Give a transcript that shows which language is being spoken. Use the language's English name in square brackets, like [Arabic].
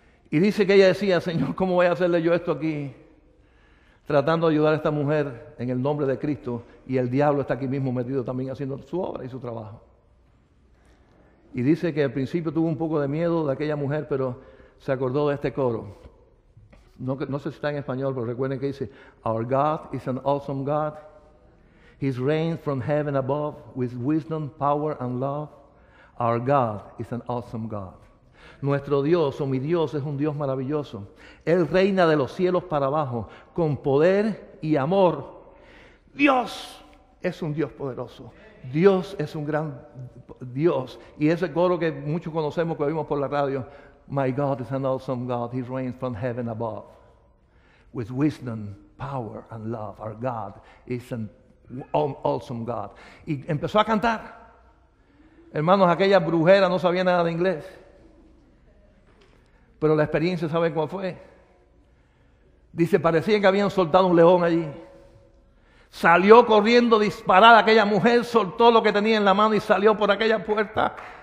[Spanish] Y dice que ella decía, Señor, ¿cómo voy a hacerle yo esto aquí? Tratando de ayudar a esta mujer en el nombre de Cristo, y el diablo está aquí mismo metido también haciendo su obra y su trabajo. Y dice que al principio tuvo un poco de miedo de aquella mujer, pero se acordó de este coro. No sé si está en español, pero recuerden que dice, [English] Our God is an awesome God. He reigns from heaven above with wisdom, power and love. Our God is an awesome God. [Spanish] Nuestro Dios, o mi Dios, es un Dios maravilloso. Él reina de los cielos para abajo, con poder y amor. Dios es un Dios poderoso. Dios es un gran Dios. Y ese coro que muchos conocemos, que oímos por la radio, [English] My God is an awesome God. He reigns from heaven above. With wisdom, power and love. Our God is an awesome God. [Spanish] Y empezó a cantar. Hermanos, aquella brujera no sabía nada de inglés. Pero la experiencia, ¿saben cuál fue? Dice, parecía que habían soltado un león allí. Salió corriendo disparada aquella mujer, soltó lo que tenía en la mano y salió por aquella puerta.